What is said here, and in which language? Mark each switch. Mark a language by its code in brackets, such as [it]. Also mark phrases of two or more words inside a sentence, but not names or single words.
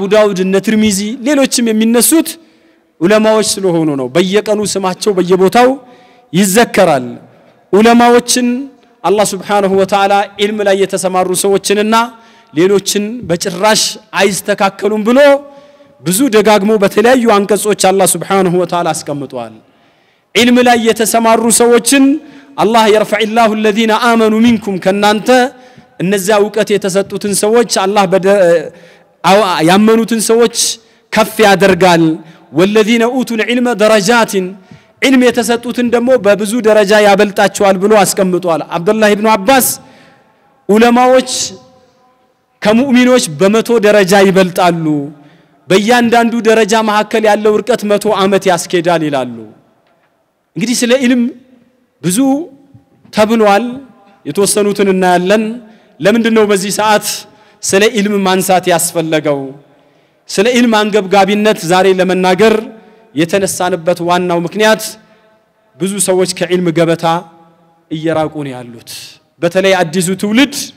[am] ዳውድ እነ ትርሚዚ ሌሎችም የሚነሱት ዑለማዎች ስለሆኑ ነው በየቀኑ ስማቸው በየቦታው ይዘከራል ዑለማዎችን አላህ [ar] سبحانه وتعالى [am] ኢልም ላይ የተሰማሩ ሰዎችንና ሌሎችን በጭራሽ አይስተካከሉም ብሎ ብዙ ደጋግሞ በተለያዩ አንቀጾች አላህ [ar] سبحانه وتعالى [am] አስቀምጧል ኢልም ላይ የተሰማሩ ሰዎችን አላህ [ar] يرفع الله الذين آمنوا منكم [am] ከናንተ እነዚያ ዕውቀት የተሰጡትን ሰዎች አላህ ያመኑትን ሰዎች ከፍ ያደርጋል [ar] والذين اوتوا العلم درجات [am] علم የተሰጡትን ደግሞ በብዙ ደረጃ ያበልጣቸዋል ብሎ አስቀምጧል አብዱላህ ኢብኑ አባስ ዑለማዎች ከሙእሚኖች በመቶ ደረጃ ይበልጣሉ በእያንዳንዱ ደረጃ መሐከል ያለው ርቀት 100 ዓመት ያስኬዳል ይላሉ እንግዲህ ስለ ኢልም ብዙ ተብሏል የተወሰኑትን እናያለን ለምንድነው በዚህ ሰዓት ስለ ኢልም ማንሳት ያስፈልገው ስለ ኢልም አንገብጋቢነት ዛሬ ለመናገር የተነሳንበት ዋናው ምክንያት ብዙ ሰዎች ከኢልም ገበታ እየራቁ ነው ያሉት በተለይ አዲሱ ትውልድ